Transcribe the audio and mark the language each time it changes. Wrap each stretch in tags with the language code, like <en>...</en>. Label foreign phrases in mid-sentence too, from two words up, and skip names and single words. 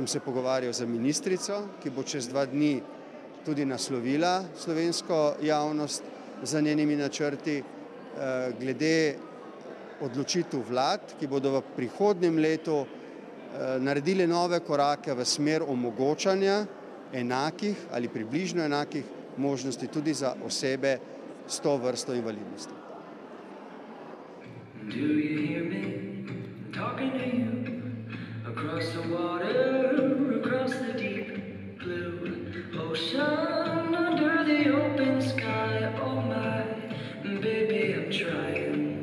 <sl>se pogovarjal z ministrico, ki bo čez 2 dni tudi naslovila slovensko javnost za njenimi načrti glede odločitev vlad, ki bodo v prihodnjem letu naredili nove korake v smer omogočanja enakih ali približno enakih možnosti tudi za osebe s to vrsto invalidnosti.</sl> <en>Do you hear me talking to you across the water, across the deep blue ocean, under the open sky? Oh my baby, I'm trying.</en>